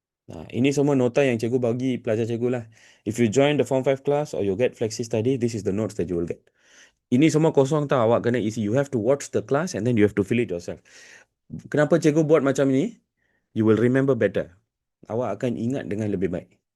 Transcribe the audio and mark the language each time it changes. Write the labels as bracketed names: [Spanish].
[Malay] Nah, ini semua nota yang cikgu bagi pelajar cikgu lah. [English] If you join the Form 5 class or you get Flexi Study, this is the notes that you will get. [Malay] Ini semua kosong tau, awak kena isi. [English] You have to watch the class and then you have to fill it yourself. [Malay] Kenapa cikgu buat macam ni? [English] You will remember better. [Malay] Awak akan ingat dengan lebih baik.